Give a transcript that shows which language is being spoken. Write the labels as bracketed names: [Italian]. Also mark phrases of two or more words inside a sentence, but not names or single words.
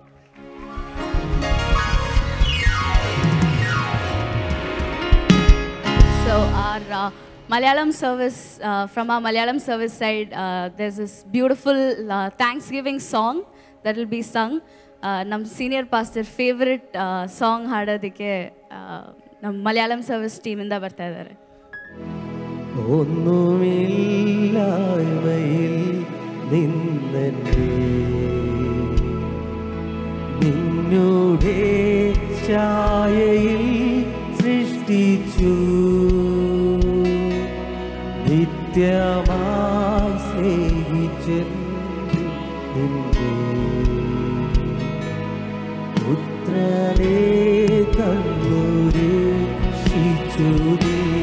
[English] So our Malayalam service, from our Malayalam service side, there's this beautiful Thanksgiving song that will be sung. [Kannada] Nam [English] senior pastor favorite song [Kannada] ಹಾಡೋದಕ್ಕೆ ನಮ್ಮ ಮಲಯಾಳಂ ಸರ್ವಿಸ್ ಟೀಮಿಂದ ಬರ್ತಾ ಇದ್ದಾರೆ. [Malayalam] ഒന്നുമില്ലായ്മയിൽ നിന്നെ നിന്നുടെ ഛായയിൽ സൃഷ്ടിച്ചു നിത്യമായി സ്നേഹിച്ചെന്നെ നിന്നെ പുത്രനെ തന്നൊരു ശിശു നീ